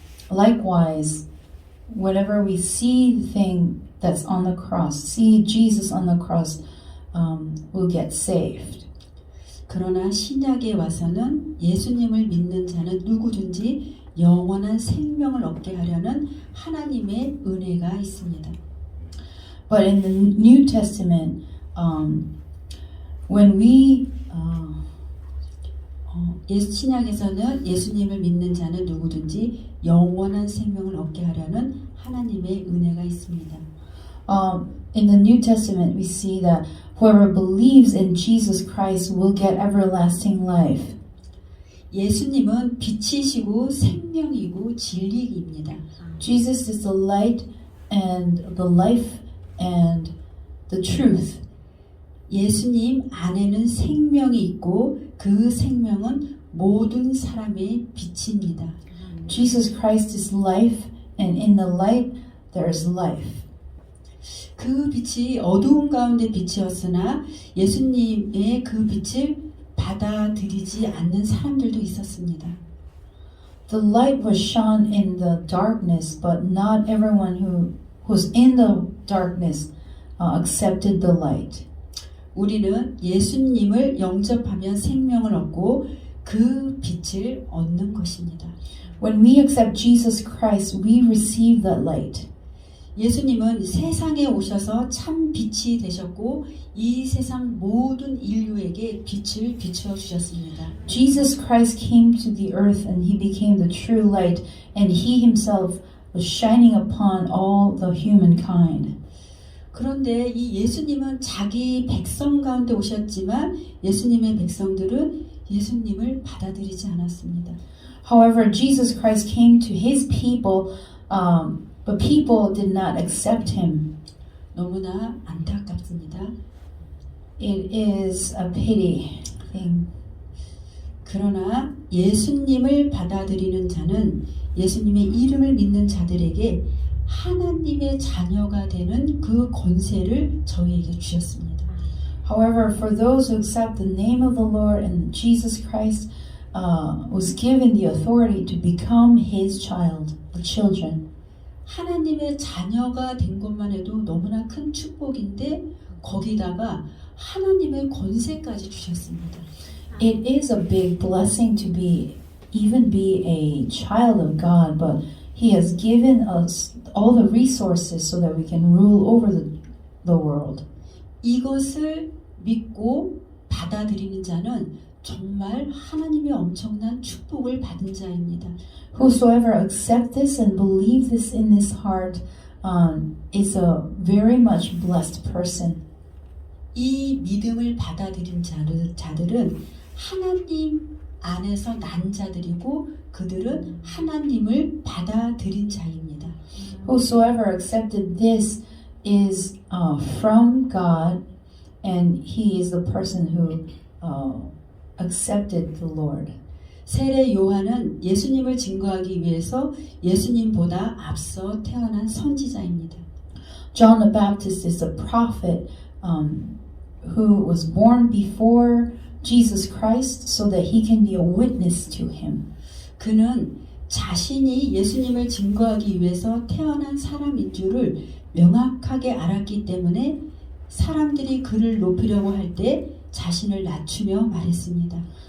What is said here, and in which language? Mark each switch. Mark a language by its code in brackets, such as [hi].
[en] Likewise, whenever we see the thing that's on the cross, see Jesus on the cross, we'll get saved. [ko] 그러나 신약에 와서는 예수님을 믿는 자는 누구든지 영원한 생명을 얻게 하려는 하나님의 은혜가 있습니다. [en] But in the New Testament, when we [ko] 신약에서는 예수님을 믿는 자는 누구든지 영원한 생명을 얻게 하려는 하나님의 은혜가 있습니다. [en] in the New Testament, we see that whoever believes in Jesus Christ will get everlasting life. [ko] 예수님은 빛이시고 생명이고 진리입니다. [en] Jesus is the light and the life and the truth. [ko] 예수님 안에는 생명이 있고 그 생명은 모든 사람의 빛입니다. [en] Jesus Christ is life, and in the light there is life. [ko] 그 빛이 어두운 가운데 빛이었으나 예수님의 그 빛을 받아들이지 않는 사람들도 있었습니다. [en] The light was shone in the darkness, but not everyone who was in the darkness accepted the light. [ko] 우리는 예수님을 영접하면 생명을 얻고 그 빛을 얻는 것입니다. [en] When we accept Jesus Christ, we receive that light. [ko] 예수님은 세상에 오셔서 참 빛이 되셨고 이 세상 모든 인류에게 빛을 비추어 주셨습니다. [en] Jesus Christ came to the earth and he became the true light, and he himself was shining upon all the humankind. [ko] 그런데 이 예수님은 자기 백성 가운데 오셨지만 예수님의 백성들은 예수님을 받아들이지 않았습니다. [en] However, Jesus Christ came to his people, but people did not accept him. [ko] 너무나 안타깝습니다. [en] It is a pity thing. [ko] 그러나 예수님을 받아들이는 자는 예수님의 이름을 믿는 자들에게 하나님의 자녀가 되는 그 권세를 저희에게 주셨습니다. [en] However, for those who accept the name of the Lord and Jesus Christ was given the authority to become his child, the children. [ko] 하나님의 자녀가 된 것만 해도 너무나 큰 축복인데 거기다가 하나님의 권세까지 주셨습니다. [en] It is a big blessing to even be a child of God, but he has given us all the resources so that we can rule over the world. [ko] 이것을 믿고 받아들이는 자는 정말 하나님의 엄청난 축복을 받은 자입니다. [en] Whosoever accept this and believe this in his heart is a very much blessed person. [ko] 이 믿음을 받아들인 자들은 하나님 안에서 난 자들이고 그들은 하나님을 받아들인 자입니다. [en] Whosoever accepted this is from God, and he is the person who accepted the Lord. [ko] 세례 요한은 예수님을 증거하기 위해서 예수님보다 앞서 태어난 선지자입니다. [en] John the Baptist is a prophet who was born before Jesus Christ so that he can be a witness to him. [ko] 그는 자신이 예수님을 증거하기 위해서 태어난 사람인 줄을 명확하게 알았기 때문에 사람들이 그를 높이려고 할 때 자신을 낮추며 말했습니다.